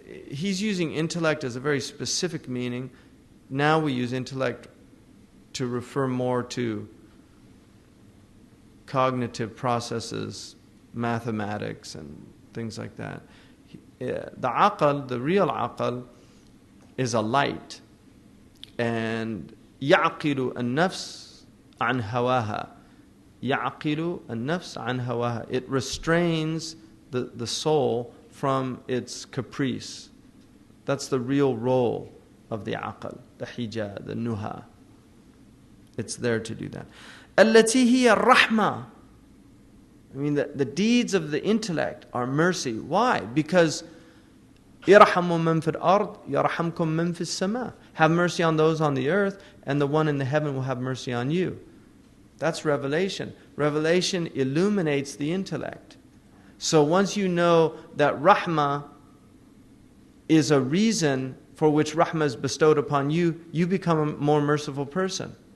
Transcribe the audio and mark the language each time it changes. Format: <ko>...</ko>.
<en>he's using intellect as a very specific meaning. Now we use intellect to refer more to cognitive processes, mathematics and things like that. The aql, the real aql, is a light.</en> <ar>And يعقل النفس عن هواها. يعقل النفس عن هواها.</ar> <en>It restrains the soul from its caprice. That's the real role of the aql, the hijab, the nuha. It's there to do that.</en> <ar>التي هي الرحمة.</ar> <en>I mean, the deeds of the intellect are mercy. Why?</en> <ar>Because يرحم من في الأرض يرحمكم من في السماء.</ar> <en>Have mercy on those on the earth, and the one in the heaven will have mercy on you. That's revelation. Revelation illuminates the intellect. So once you know that rahmah is a reason for which rahmah is bestowed upon you, you become a more merciful person.</en>